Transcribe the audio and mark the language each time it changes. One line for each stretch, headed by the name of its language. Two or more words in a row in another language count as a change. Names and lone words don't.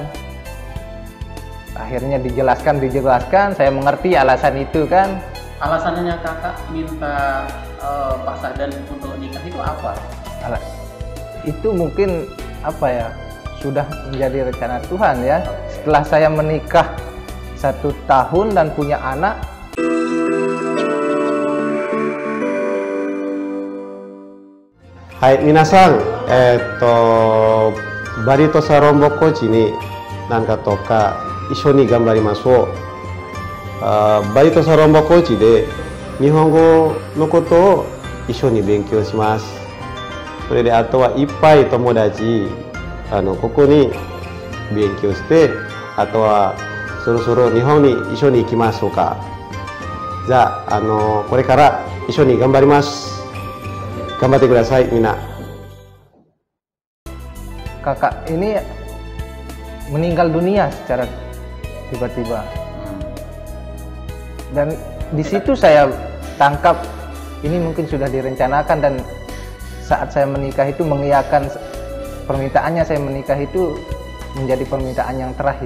Indonesian: Akhirnya dijelaskan, saya mengerti alasan itu kan. Alasannya kakak minta Pak Sahdan untuk nikah itu apa? Itu mungkin apa ya, sudah menjadi rencana Tuhan ya. Setelah saya menikah 1 tahun dan punya anak,
Japanese: はい皆さん、Bari to Sarombo coach になんかとか一緒に頑張ります. Bari to Sarombo coach de Nihongo no koto o isho ni benkyou shimasu. それであとは一杯友達ここに勉強して、あとはそろそろ日本に一緒に行きましょうか。じゃあこれから一緒に頑張ります。頑張ってください、みんな。
Indonesian: Kakak ini meninggal dunia secara tiba-tiba. Dan di situ saya tangkap ini mungkin sudah direncanakan, dan saat saya menikah itu mengiyakan permintaannya saya menikah itu menjadi permintaan yang terakhir.